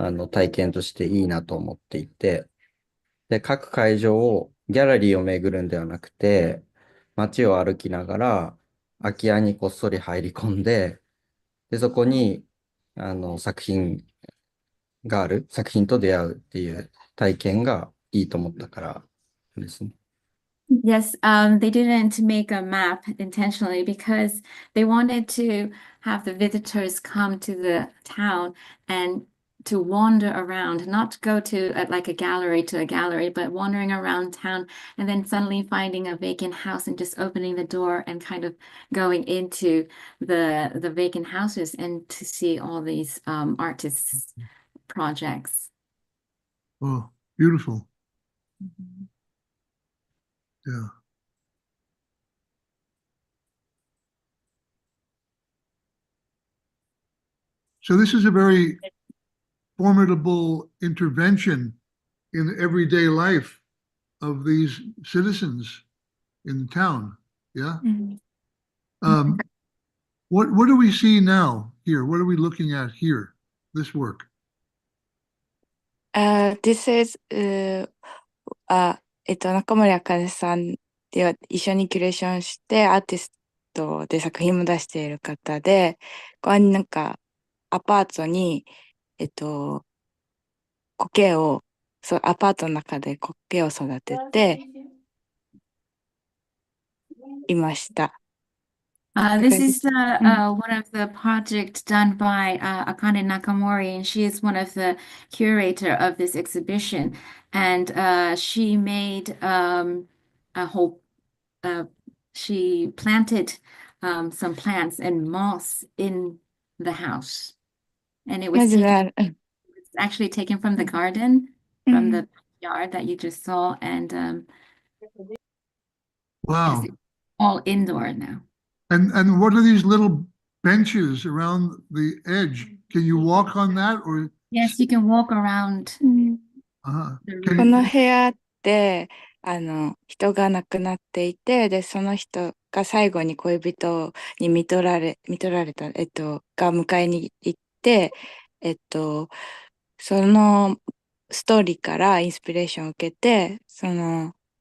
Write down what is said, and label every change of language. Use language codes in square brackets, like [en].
[ja] 体験としていいなと思っていて、で、各会場をギャラリーを巡るんではなくて、街を歩きながら空き家にこっそり入り込んで、で、そこに作品と出会うっていう体験がいいと思ったからですね。 [en] Yes, they didn't make a map intentionally because they wanted to have the visitors come to the town and to wander around, not go to like a gallery to a gallery, but wandering around town and then suddenly finding a vacant house and just opening the door and kind of going into the vacant houses and to see all these artists' projects. Oh, beautiful. Yeah. So this is a very formidable intervention in the everyday life of these citizens in the town. Yeah. What do we see now here? What are we looking at here? This work. This is [ja] 中森茜さんでは一緒にキュレーションしてアーティストで作品も出している方で、なんかアパートに苔をアパートの中で苔を育てていました。 [en] This is one of the projects done by Akane Nakamori, and she is one of the curator of this exhibition. And she made a whole, she planted some plants and moss in the house. And it was actually taken from the garden, from the yard that you just saw. And wow. yes, all indoor now. And what are these little benches around the edge? Can you walk on that or? Yes, you can walk around. [ja] この部屋って人が亡くなっていて、でその人が最後に恋人に見取られたが迎えに行って、そのストーリーからインスピレーションを受けて、その